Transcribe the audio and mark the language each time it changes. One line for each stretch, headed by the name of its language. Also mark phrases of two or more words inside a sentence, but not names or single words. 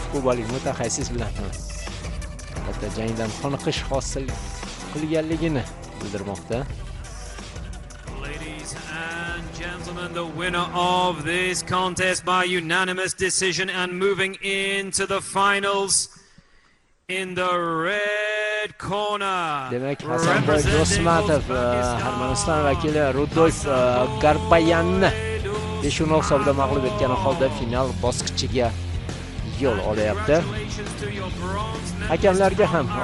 Uzbek: kubalik mutaxassis bilan albatta jangdan qoniqish hosil qilganligini bildirmoqda.
English: Ladies and gentlemen, the winner of this contest by unanimous decision and moving into the finals in the red corner.
Uzbek: Demak, Hasanboy Do'smatov Armaniston vakili Rudolf Garbayanni 5-0 hisobda mag'lub etgan holda final bosqichiga yo'l olyapti. Hakamlarga ham